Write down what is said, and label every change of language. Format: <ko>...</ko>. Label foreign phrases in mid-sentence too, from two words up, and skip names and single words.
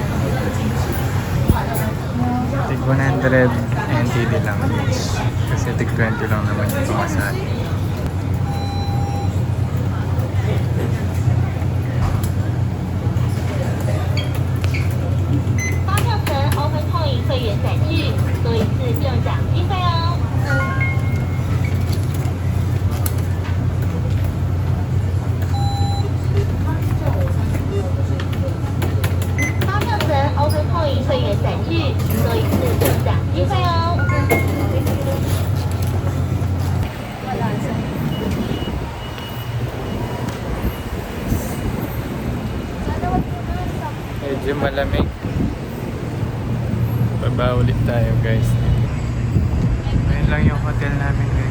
<tl>Tig 100 NTD lang. Kasi tig 20 lang naman yung pamasahe.</tl> <zh>Open Point 会员载具，多一次中奖机会哦。发票层 Open Point 会员载具，多一次中奖机会哦。</zh> <tl>Medyo malamig. Baba ulit tayo guys. Ayun lang yung hotel namin guys.</tl>